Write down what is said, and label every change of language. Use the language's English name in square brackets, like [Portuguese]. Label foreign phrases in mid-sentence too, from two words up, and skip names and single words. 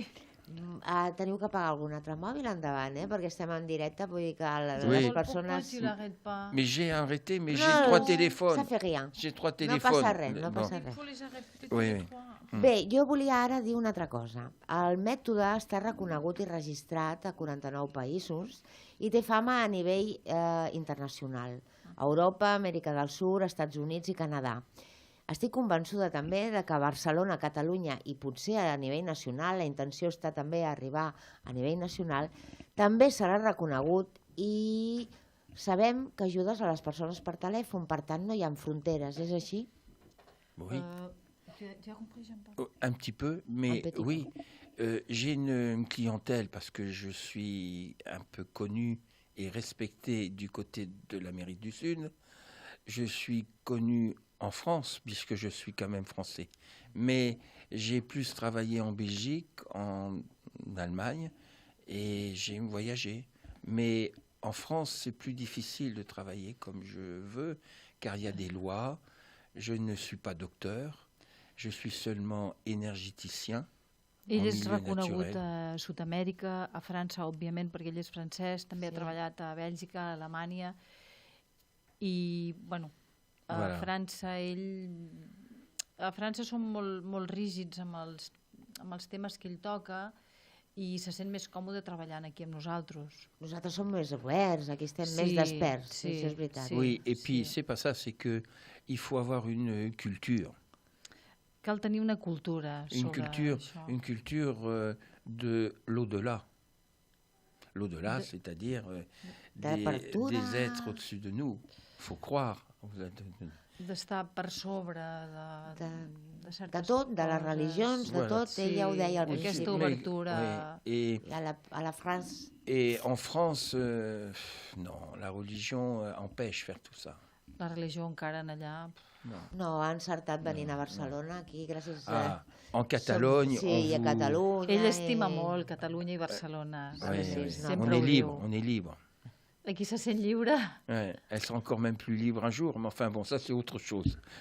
[Catalan] Teniu que pagar algun altre mòbil endavant, perquè estem en directe, vull dir que les [French] Oui. [Catalan] persones... [French] Pourquoi tu l'arrêtes pas? Mais j'ai arrêté, mais j'ai [Catalan] No, [French] 3 ça téléphones. fait rien. J'ai 3 [Catalan] No [French] téléphones. [Catalan] passa res, no [French] Bon. [Catalan] passa [French] Il [Catalan] res. [French] faut les arrêter Oui, tous les oui. trois. [Catalan] Bé, jo volia ara dir una altra cosa. El mètode està reconegut i registrat a 49 països i té fama a nivell internacional. Europa, Amèrica del Sud, Estats Units i Canadà. Estic convençuda també de que a Barcelona, Catalunya i potser a nivell nacional, la intenció està també arribar a nivell nacional, també serà reconegut i sabem que ajudes a les persones per telèfon, per tant no hi ha fronteres, és així? [French] Oui. Tu as compris, Jean-Paul? Un petit peu, mais Un petit oui. J'ai une clientèle parce que je suis un peu connu et respecté du côté de l'Amérique du Sud. Je suis connu en France, puisque je suis quand même français. Mais j'ai plus travaillé en Belgique, en Allemagne, et j'ai voyagé. Mais en France, c'est plus difficile de travailler comme je veux, car il y a des lois. Je ne suis pas docteur, je suis seulement énergéticien. [Catalan] Ell [French] en [Catalan] és [French] milieu [Catalan] reconegut [French] naturel. [Catalan] a Sud-amèrica, a França, òbviament, perquè ell és francès, també ha treballat a Bèlgica, a Alemanya. I, bueno, a [French] Voilà. [Catalan] França a França són molt rígids amb els temes que ell toca i se sent més còmode treballant aquí amb nosaltres. Nosaltres som més oberts, aquí estem més desperts, això és veritat. [French] Oui, et puis c'est pas ça, c'est que il faut avoir une culture. [Catalan] Cal tenir una cultura sobre això. [French] Une culture de l'au-delà. L'au-delà, c'est-à-dire des êtres au-dessus de nous. Il faut croire. [Catalan] D'estar per sobre de certes tot, de les religions, de tot, ella ho deia al principi. Aquesta obertura. I a la France... [French] Et en France, non, la religion empêche faire tout ça. [Catalan] La religió encara en allà... No, ha encertat venint a Barcelona, aquí, gràcies a... [French] En Catalogne... [Catalan] Sí, a Catalunya... Ell estima molt Catalunya i Barcelona. [French] On est libre, on est libre. [Catalan] Aquí se sent lliure. [French] Ouais, elle sera encore même plus libre un jour, mais enfin bon, ça c'est autre chose.